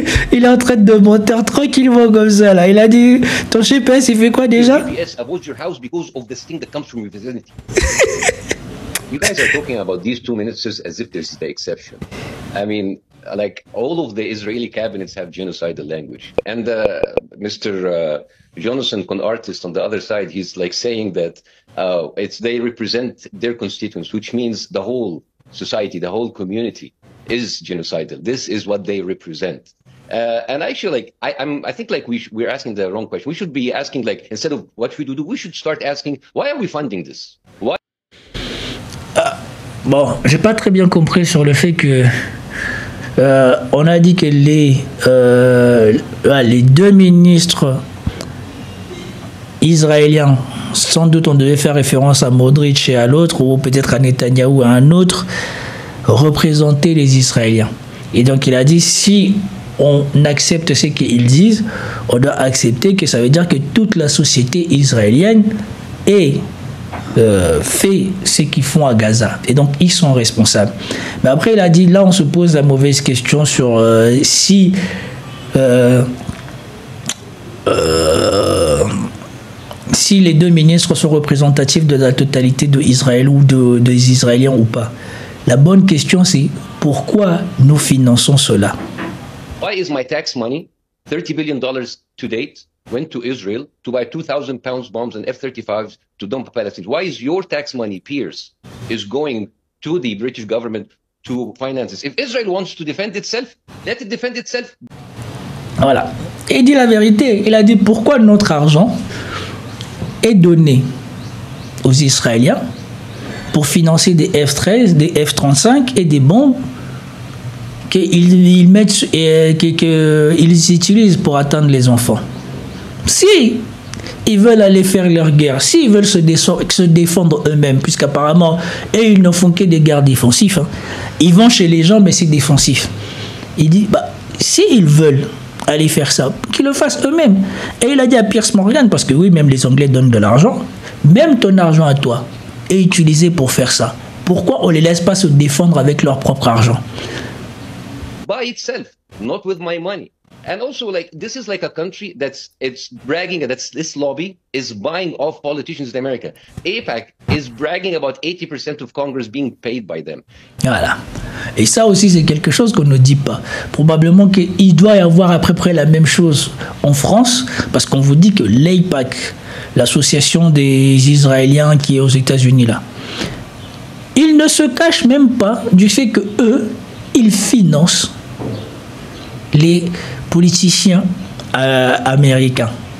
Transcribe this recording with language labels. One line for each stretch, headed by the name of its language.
French: Il est en train de mentir tranquillement comme ça là. Il a dit, ton GPS, il fait quoi déjà?
English: GPS avoids your house because of this thing that comes from your vicinity. You guys are talking about these 2 minutes as if this is the exception. I mean, like all of the Israeli cabinets have genocidal language, and Mr. Jonathan, con artist on the other side, he's like saying that they represent their constituents, which means the whole society, the whole community is genocidal. This is what they represent. And actually, like I think like we're asking the wrong question. We should be asking, like, instead of what should we do, we should start asking, why are we funding this? Why?
French: Bon, j'ai pas très bien compris sur le fait que on a dit que les 2 ministres israéliens, sans doute on devait faire référence à Modric et à l'autre, ou peut-être à Netanyahou et à un autre, représentaient les Israéliens. Et donc il a dit, si on accepte ce qu'ils disent, on doit accepter que ça veut dire que toute la société israélienne fait ce qu'ils font à Gaza. Et donc, ils sont responsables. Mais après, il a dit, là, on se pose la mauvaise question sur si les 2 ministres sont représentatifs de la totalité d'Israël ou des Israéliens ou pas. La bonne question, c'est pourquoi nous finançons cela?
English: Why is my tax money, $30 billion to date, went to Israel to buy 2,000 pounds bombs and F-35s to dump Palestinians? Why is your tax money, Pierce, is going to the British government to finance this? If Israel wants to defend itself, let it defend itself.
French: Voilà. Et il dit la vérité. Il a dit pourquoi notre argent est donné aux Israéliens pour financer des F-13, des F-35 et des bombes qu'ils mettent et qu'ils utilisent pour atteindre les enfants. Si ils veulent aller faire leur guerre, s'ils veulent se défendre eux-mêmes, puisqu'apparemment, ils ne font que des guerres défensives, hein. Ils vont chez les gens, mais c'est défensif. Il dit, s'ils veulent aller faire ça, qu'ils le fassent eux-mêmes. Et il a dit à Piers Morgan, parce que oui, même les Anglais donnent de l'argent, même ton argent à toi est utilisé pour faire ça. Pourquoi on ne les laisse pas se défendre avec leur propre argent?
English: By itself. not with my money. And also, like, this is like a country it's bragging that this lobby is buying off politicians in America. AIPAC is bragging about 80% of Congress being paid by them.
French: Voilà. Et ça aussi, c'est quelque chose qu'on ne dit pas. Probablement qu'il doit y avoir à peu près la même chose en France, parce qu'on vous dit que l'AIPAC, l'association des Israéliens qui est aux États-Unis là, ils ne se cachent même pas du fait que eux, ils financent les politiciens américains.